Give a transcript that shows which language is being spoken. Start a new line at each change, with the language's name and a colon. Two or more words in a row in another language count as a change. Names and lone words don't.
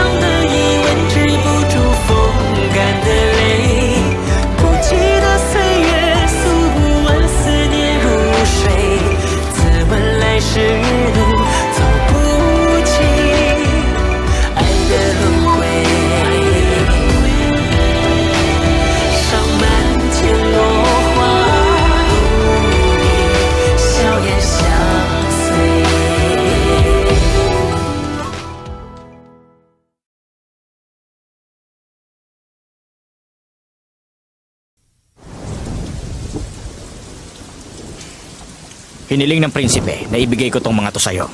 Chinese: 的疑问止不住风干的泪，不羁的岁月诉不完思念如水，自问来时路走不尽爱的轮回，上满天落花，笑颜相随。
Filipino: Hiniling ng prinsipe na ibigay ko tong mga to sa'yo.